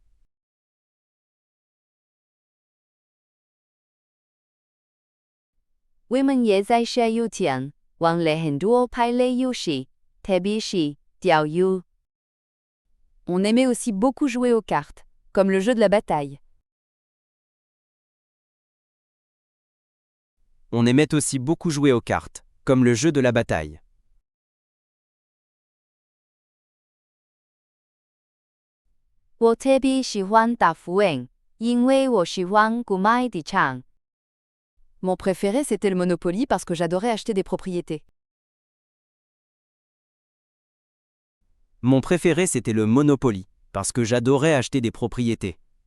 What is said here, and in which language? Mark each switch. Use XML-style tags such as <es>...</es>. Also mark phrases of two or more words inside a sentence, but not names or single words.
<zh>我们也在下雨天玩了很多牌类游戏，特别是钓鱼。</zh> <fr>On aimait aussi beaucoup jouer aux cartes, comme le jeu de la bataille. On aimait aussi beaucoup jouer aux cartes, comme le jeu de la bataille.</fr> <zh>我特别喜欢打浮影，因为我喜欢购买地产。</zh> <fr>Mon préféré, c'était le Monopoly parce que j'adorais acheter des propriétés. Mon préféré, c'était le Monopoly, parce que j'adorais acheter des propriétés.</fr>